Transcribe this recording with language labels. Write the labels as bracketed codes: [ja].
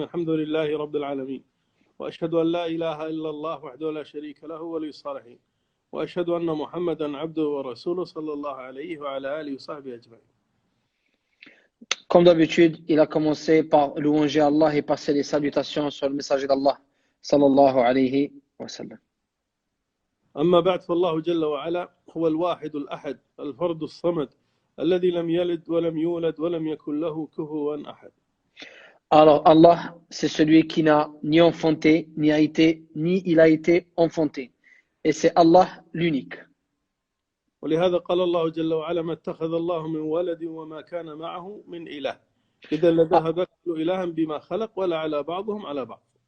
[ar] الحمد لله رب العالمين، وأشهد أن لا إله إلا الله وحده لا شريك له ولي الصالحين، وأشهد أن محمدا عبده ورسوله صلى الله عليه وعلى آله وصحبه أجمعين. [fr] Comme d'habitude, il a commencé par louanger Allah et passer les salutations sur le messager d'Allah sallallahu alayhi wa sallam. [ar] أما بعد، فالله جل وعلا هو الواحد الأحد الفرد الصمد الذي لم يلد ولم يولد ولم يكن له كفوا أحد. [fr] Alors Allah, c'est celui qui n'a ni enfanté, ni il a été enfanté. Et c'est Allah l'unique. [ar] ولهذا قال الله جل وعلا: ما اتخذ الله من ولد وما كان معه من إله إذا لذهب كل إله بما خلق ولا على بعضهم على بعض.